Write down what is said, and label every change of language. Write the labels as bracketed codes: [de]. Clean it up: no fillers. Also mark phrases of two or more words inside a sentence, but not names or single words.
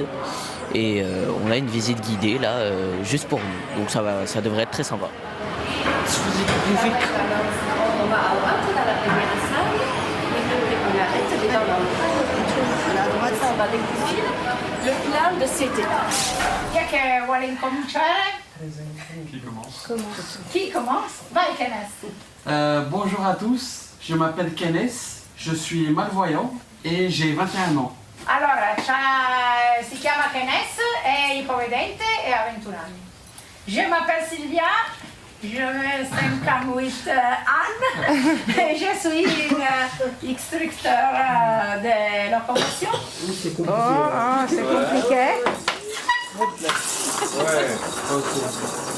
[fr] Et on a une visite guidée là, juste pour nous. Donc ça devrait être très sympa. On va rentrer dans la première salle. On arrête dans la droite, on va découvrir le plan de cet étage. [it] Chi è che vuole incominciare? [fr] Qui commence? Vai, Kenneth. Bonjour à tous, je m'appelle Kenneth, je suis malvoyant et j'ai 21 ans. [it] Allora, si chiama Kenneth, è ipovedente e ha 21 anni. [fr] Je m'appelle Sylvia, je me 58 ans et je suis une instructeur de locomotion. C'est compliqué. Oh, c'est compliqué. Ouais, ok.